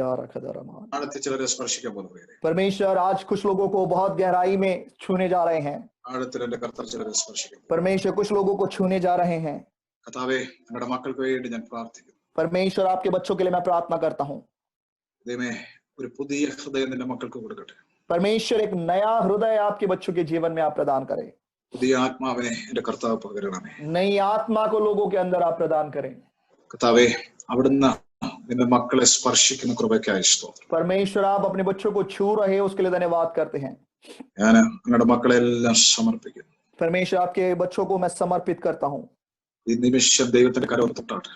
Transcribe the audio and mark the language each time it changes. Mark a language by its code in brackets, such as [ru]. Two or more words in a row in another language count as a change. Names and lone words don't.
[hi] परमेश्वर आज कुछ लोगों को बहुत गहराई में छूने जा रहे हैं. [ml] ആഴത്തിൽ എന്റെ കർത്താവ് ചിലരെ സ്പർശിക്കും. [hi] परमेश्वर कुछ लोगों को छूने जा रहे हैं. [ml] കർത്താവേ, ഞങ്ങളുടെ മക്കൾക്ക് വേണ്ടി ഞാൻ പ്രാർത്ഥിക്കുന്നു. [hi] परमेश्वर आपके बच्चों के लिए मैं प्रार्थना करता हूँ. [ml] ദൈവമേ, ഒരു പുതിയ ഹൃദയം നിന്റെ മക്കൾക്ക് കൊടുക്കട്ടെ. [hi] परमेश्वर एक नया हृदय आपके बच्चों के जीवन में आप प्रदान करें. [ml] പുതിയ ആത്മാവിനെ എന്റെ കർത്താവ് പകരണമേ. [hi] नई आत्मा को लोगों के अंदर आप प्रदान करें. [ml] കർത്താവേ, അവിടുന്ന് നിന്റെ മക്കളെ സ്പർശിക്കുന്ന കൃപയ്ക്കായി സ്തോത്രം. [hi] परमेश्वर आप अपने बच्चों को छू रहे हैं, उसके लिए धन्यवाद करते हैं. [ml] ഞാൻ നിങ്ങളുടെ മക്കളെ എല്ലാം സമർപ്പിക്കുന്നു. [hi] परमेश्वर आपके बच्चों को मैं समर्पित करता हूँ. [ml] ഈ നിമിഷം ദൈവത്തിന്റെ കരം തൊട്ടാട്ടെ.